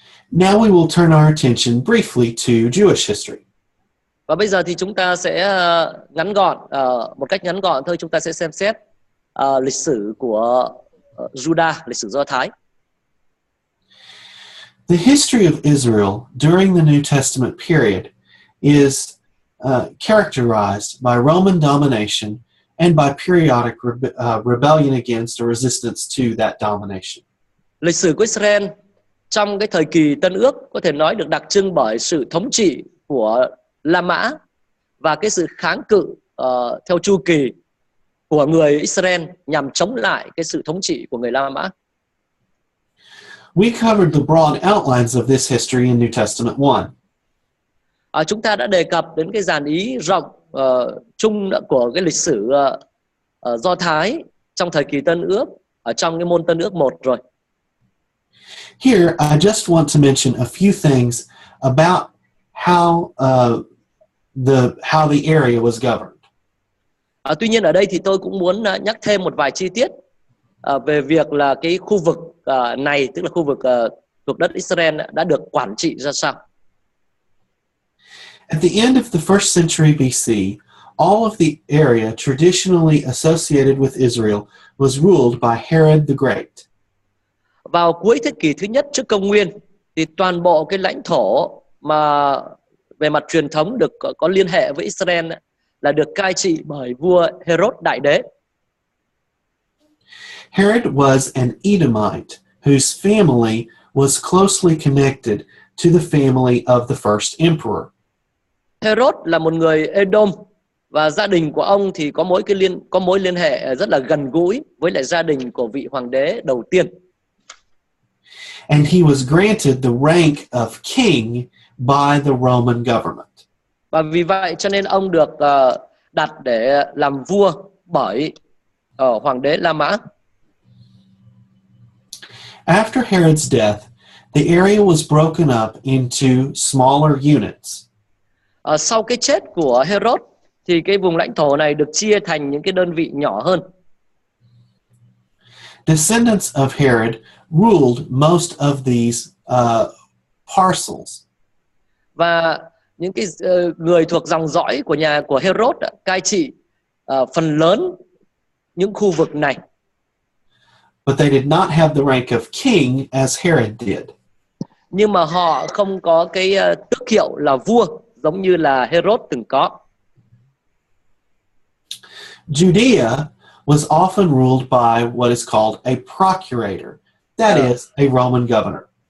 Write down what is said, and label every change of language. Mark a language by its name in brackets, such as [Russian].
[English] Now we will turn our attention briefly to Jewish history. [Vietnamese] Và bây giờ thì chúng ta sẽ ngắn gọn, một cách ngắn gọn thôi, chúng ta sẽ xem xét lịch sử của Judah, lịch sử Do Thái. [English] The history of Israel during the New Testament period is characterized by Roman domination and by periodic rebellion against or resistance to that domination. [Vietnamese] Lịch sử của Israel trong cái thời kỳ Tân Ước có thể nói được đặc trưng bởi sự thống trị của La Mã và cái sự kháng cự theo chu kỳ của người Israel nhằm chống lại cái sự thống trị của người La Mã. [English] We covered the broad outlines of this history in New Testament 1. [Vietnamese] Chúng ta đã đề cập đến cái dàn ý rộng chung của cái lịch sử Do Thái trong thời kỳ Tân Ước ở trong cái môn Tân Ước 1 rồi. [English] Here, I just want to mention a few things about how the area was governed. [Vietnamese] Tuy nhiên ở đây thì tôi cũng muốn nhắc thêm một vài chi tiết về việc là cái khu vực này, tức là khu vực thuộc đất Israel đã được quản trị ra sao. [English] At the end of the first century BC, all of the area traditionally associated with Israel was ruled by Herod the Great. [Vietnamese] Vào cuối thế kỷ thứ nhất trước công nguyên thì toàn bộ cái lãnh thổ mà về mặt truyền thống được có liên hệ với Israel là được cai trị bởi vua Herod Đại Đế. [English] Herod was an Edomite whose family was closely connected to the family of the first emperor. [Vietnamese] Herod là một người Edom và gia đình của ông thì có mối liên hệ rất là gần gũi với lại gia đình của vị hoàng đế đầu tiên. [English] And he was granted the rank of king by the Roman government. [Vietnamese] Và vì vậy cho nên ông được đặt để làm vua bởi hoàng đế La Mã. [English] After Herod's death, the area was broken up into smaller units. [Vietnamese] Sau cái chết của Herod thì cái vùng lãnh thổ này được chia thành những cái đơn vị nhỏ hơn. [English] Descendants of Herod ruled most of these parcels. [Vietnamese] Và những cái người thuộc dòng dõi của nhà của Herod cai trị phần lớn những khu vực này. [English] But they did not have the rank of king as Herod did. [Vietnamese] Nhưng mà họ không có cái tước hiệu là vua giống như là Herod từng có. [English] Judea was often ruled by what is called a procurator, that is, a Roman governor.